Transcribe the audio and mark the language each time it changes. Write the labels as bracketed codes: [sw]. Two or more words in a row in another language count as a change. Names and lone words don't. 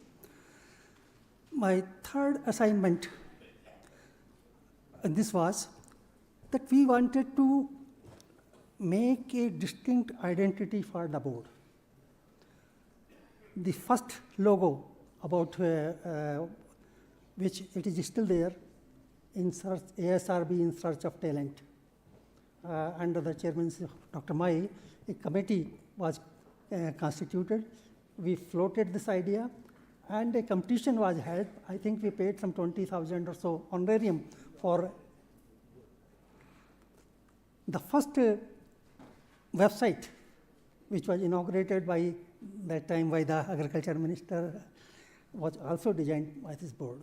[en] My third assignment, and this was that we wanted to make a distinct identity for the board. The first logo about which it is still there, in search, ASRB in search of talent. Under the chairmanship of Dr. Mai, a committee was constituted. We floated this idea, and a competition was held. I think we paid some 20,000 or so honorarium for the first website, which was inaugurated by that time by the agriculture minister, was also designed by this board.